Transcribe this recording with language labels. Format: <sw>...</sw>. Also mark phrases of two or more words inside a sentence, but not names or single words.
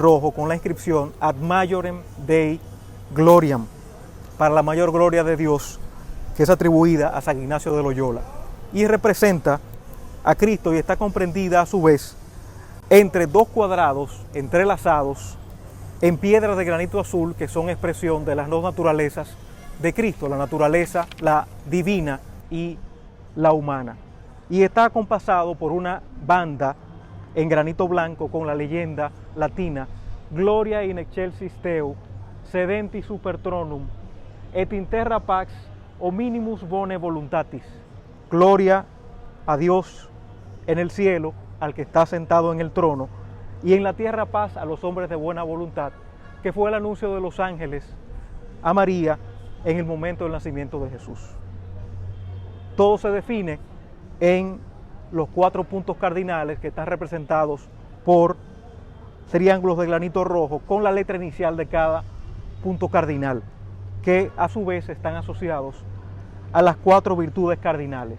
<es>rojo con la inscripción</es> <la>Ad Majorem Dei Gloriam,</la> <es>para la mayor gloria de Dios, que es atribuida a San Ignacio de Loyola, y representa a Cristo y está comprendida a su vez entre 2 cuadrados entrelazados en piedras de granito azul que son expresión de las 2 naturalezas de Cristo, la naturaleza, la divina y la humana. Y está acompasado por una banda en granito blanco con la leyenda latina</es> <la>gloria in excelsis Deo, sedenti super tronum, et in terra pax hominimus bone voluntatis.</la> <es>Gloria a Dios en el cielo, al que está sentado en el trono, y en la tierra paz a los hombres de buena voluntad, que fue el anuncio de los ángeles a María en el momento del nacimiento de Jesús. Todo se define en los 4 puntos cardinales que están representados por triángulos de granito rojo con la letra inicial de cada punto cardinal, que a su vez están asociados a las 4 virtudes cardinales.</es>